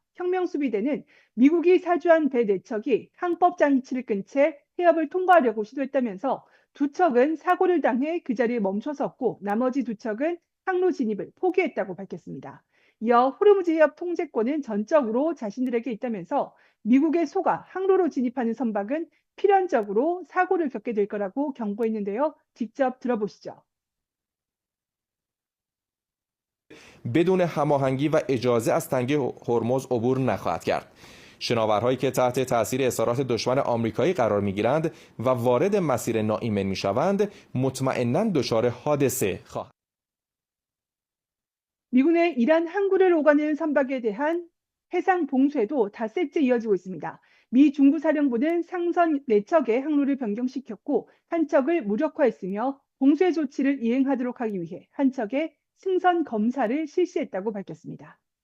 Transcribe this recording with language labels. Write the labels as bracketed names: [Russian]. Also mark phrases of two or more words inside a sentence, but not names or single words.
[Korean] 혁명수비대는 미국이 사주한 배 네 척이 항법 장치를 끈 채 해협을 통과하려고 시도했다면서 두 척은 사고를 당해 그 자리에 멈춰 섰고 나머지 두 척은 항로 진입을 포기했다고 밝혔습니다. 이어 호르무즈 해협 통제권은 전적으로 자신들에게 있다면서 미국의 소가 항로로 진입하는 선박은 필연적으로 사고를 겪게 될 거라고 경고했는데요. 직접 들어보시죠. [Persian] بدون هماهنگی و اجازه از تنگه هرمز عبور نخواهد کرد. شناورهایی که تحت تاثیر اصرارات دشمن آمریکایی قرار میگیرند و وارد مسیر ناایمن میشوند مطمئنا دچار حادثه خواهند. [Korean] 미군의 이란 항구를 오가는 선박에 대한 해상 봉쇄도 닷새째 이어지고 있습니다. 미 중부사령부는 상선 4척의 항로를 변경시켰고 한 척을 무력화했으며 봉쇄 조치를 이행하도록 하기 위해 한 척의 승선 검사를 실시했다고 밝혔습니다.